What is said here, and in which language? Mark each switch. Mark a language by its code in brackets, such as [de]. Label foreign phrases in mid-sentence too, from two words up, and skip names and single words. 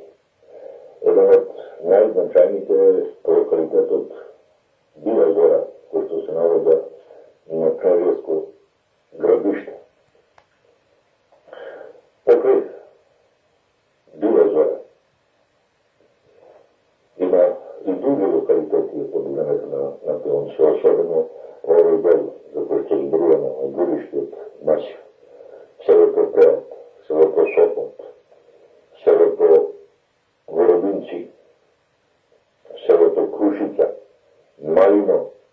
[bg] Един от най-значайните е локалитетът Била Зора, който се нарича на княжеско градище. [mk] Покрай Била Зора има и други локалитети под времето на пионци, особено овој дел, за кој што зборуваме на Гуришкиот масив, селото Преот, селото Сопот, селото Воробинци, селото Крушица, Малино.